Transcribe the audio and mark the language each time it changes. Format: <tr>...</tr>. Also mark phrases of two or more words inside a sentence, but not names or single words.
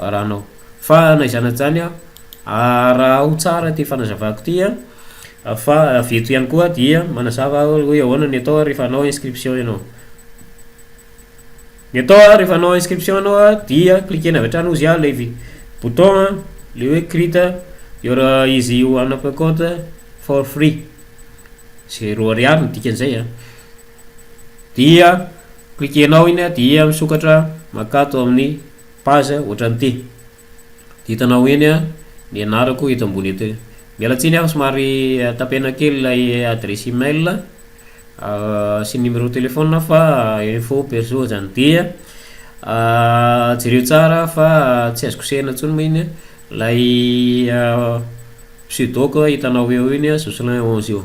<mg>Fa na izany zany raha ho tsara ty fanazavako tya fa veto ihany koa dia manazava hoe ahoana ny atao rehefa anao inscription ianao. Ny atao rehefa anao inscription anao dia cliquena avy hatrany ozy le bouton le hoe</mg> <en>create your easy one up account for free,</en> <mg>$0 ny dikan'izay dia cliquenao iny dia misokatra makato amin'ny page ohatran'ity. Hitanao eny ny anarako eto ambony eto. Miala tsiny aho somary tapena kely lay</mg> <fr>adresse email</fr> <mg>sy</mg> <fr>numéro téléphone</fr> <mg>fa</mg> <fr>info perso</fr> <mg>zany dia jereo tsara fa tsy azoko sehana ntsony moa iny lay pseudo hitanao eo iny Jocelyn 11 io.</mg>